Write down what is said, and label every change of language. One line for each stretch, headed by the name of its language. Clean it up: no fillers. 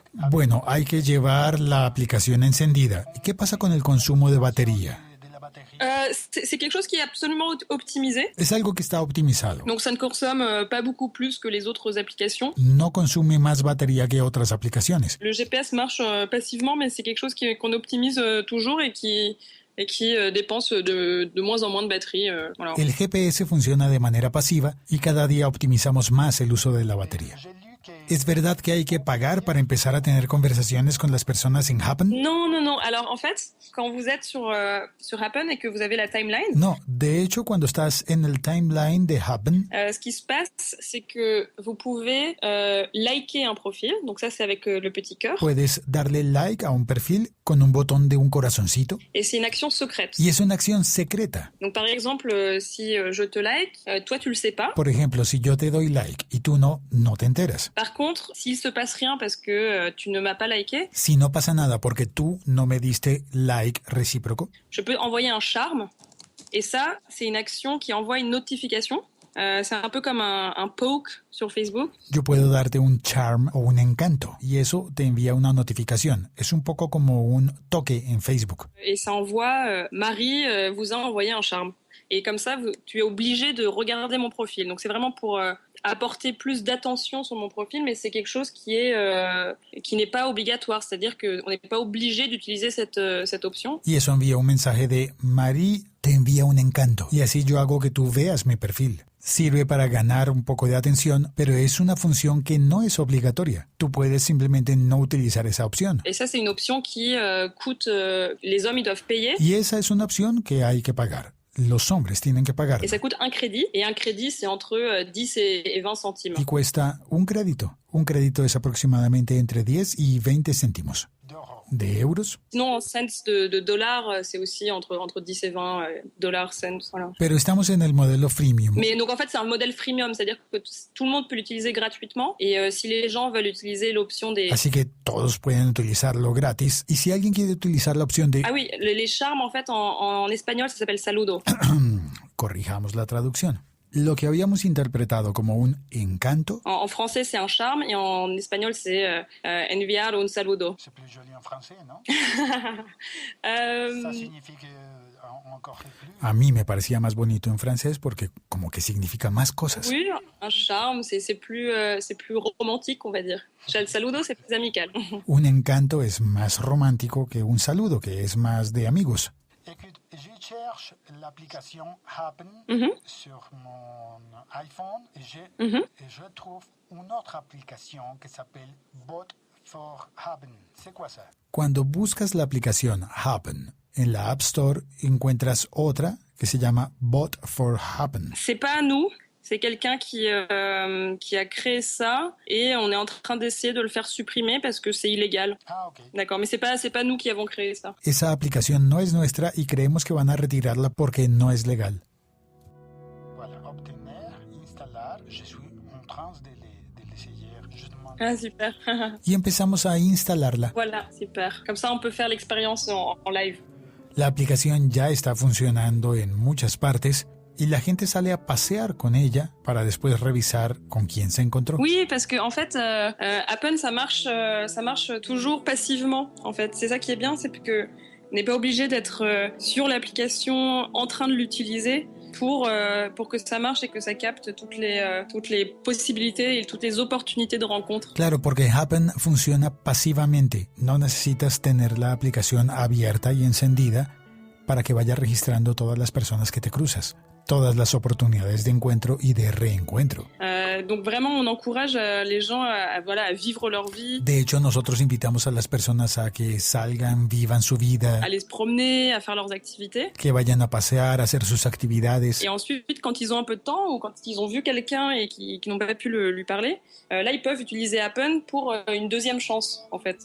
Spanish: Bueno, hay que llevar la aplicación encendida. ¿Y qué pasa con el consumo de batería?
French: C'est quelque chose qui est absolument optimisé.
Spanish: Es algo que está optimizado.
French: Donc ça ne consomme pas beaucoup plus que les autres applications.
Spanish: No consume más batería que otras aplicaciones.
French: Le GPS marche passivement, mais c'est quelque chose qu'on optimise toujours et qui dépense de moins en moins de batterie. Voilà.
Spanish: El GPS funciona de manera pasiva y cada día optimizamos más el uso de la batería. ¿Es verdad que hay que pagar para empezar a tener conversaciones con las personas en Happn?
French: Non. Alors, en fait, quand vous êtes sur Happn et que vous avez la timeline...
Spanish: No, de hecho, cuando estás en el timeline de Happn...
French: ce qui se passe, c'est que vous pouvez liker un profil. Donc ça, c'est avec le petit cœur.
Spanish: Puedes darle like a un perfil con un botón de un corazoncito.
French: Et c'est une action secrète.
Spanish: Y es una acción secreta.
French: Donc, par exemple, si je te like, toi, tu le sais pas.
Spanish: Por ejemplo, si yo te doy like y tú no te enteras.
French: Par contre, s'il se passe rien parce que tu ne m'as pas liké,
Spanish: si no pasa nada porque tú no me diste like réciproco,
French: je peux envoyer un charme. Et ça, c'est une action qui envoie une notification. C'est un peu comme un poke sur Facebook.
Spanish: Yo puedo darte un charm o un encanto y eso te envía una notificación. Es un poco como un toque en Facebook.
French: Et ça envoie Marie vous a envoyé un charme. Et comme ça, tu es obligé de regarder mon profil. Donc c'est vraiment pour apporter plus d'attention sur mon profil, mais c'est quelque chose qui n'est pas obligatoire. C'est-à-dire qu'on n'est pas obligé d'utiliser cette option.
Spanish: Y eso envía un mensaje de Marie te envía un encanto. Y así yo hago que tú veas mi perfil. Sirve para ganar un poco de atención, pero es una función que no es obligatoria. Tú puedes simplemente no utilizar esa opción.
French: Et ça, c'est une option qui coûte... les hommes, ils doivent payer.
Spanish: Y esa es una opción que hay que pagar. Los hombres tienen que pagar.
French: Et ça coûte un crédit. Et un crédit, c'est entre 10 et 20 centimes.
Spanish: Y cuesta un crédito. Un crédito es aproximadamente entre 10 y 20 céntimos. ¿De euros?
French: Sinon, en cents de dollars, c'est aussi entre 10 et 20 dollars, cents. Voilà.
Spanish: Pero estamos en el modelo freemium.
French: Mais donc, en fait, c'est un modèle freemium. C'est-à-dire que tout le monde peut l'utiliser gratuitement. Et si les gens veulent utiliser l'option des...
Spanish: Así que todos pueden utilizarlo gratis. Y si alguien quiere utilizar la opción de...
French: Ah oui, les charmes, en fait, en espagnol, ça s'appelle saludo.
Spanish: Corrijamos la traducción. Lo que habíamos interpretado como un encanto.
French: En français, c'est un charme, et en espagnol, c'est
Spanish: enviar un saludo.
French: C'est plus joli en français, non? Ça signifie que encore plus.
Spanish: A mí me parecía más bonito en francés porque como que significa más cosas.
French: Oui, un charme, c'est plus romantique, on va dire. Le saludo, c'est plus amical.
Spanish: Un encanto es más romántico que un saludo, que es más de amigos.
French: Écoute, je cherche l'application Happn sur mon iPhone et je trouve une autre application qui s'appelle Bot for Happn. C'est quoi ça?
Spanish: Cuando buscas la aplicación Happn en la App Store, encuentras otra que se llama Bot for Happn.
French: C'est pas nous, C'est quelqu'un qui a créé ça et on est en train d'essayer de le faire supprimer parce que c'est illégal. Ah, ok. D'accord, mais c'est pas nous qui avons créé ça.
Spanish: Esa aplicación no es nuestra y creemos que van a retirarla porque no es legal.
French: Voilà, obtenir, installer, je suis en train de l'essayer. Je demande... Ah, super. Y empezamos a instalarla. Voilà, super. Comme ça, on peut faire l'expérience en live.
Spanish: La aplicación ya está funcionando en muchas partes y la gente sale a pasear con ella para después revisar con quién se encontró.
French: Oui, parce que en fait, Happen, ça marche toujours passivement. En fait, c'est ça qui est bien, c'est que on n'est pas obligé d'être sur l'application en train de l'utiliser pour que ça marche et que ça capte toutes les possibilités et toutes les opportunités de rencontre.
Spanish: Claro, porque Happen funciona pasivamente. No necesitas tener la aplicación abierta y encendida para que vaya registrando todas las personas que te cruzas, todas las oportunidades de encuentro y de reencuentro.
French: Donc vraiment, on encourage les gens à vivre leur vie.
Spanish: De hecho, nosotros invitamos a las personas a que salgan, vivan su vida,
French: À aller se promener, à faire leurs activités.
Spanish: que vayan a pasear, a hacer sus actividades.
French: Et ensuite, quand ils ont un peu de temps ou quand ils ont vu quelqu'un et qui n'ont pas pu lui parler, là, ils peuvent utiliser Happen pour une deuxième chance, en fait.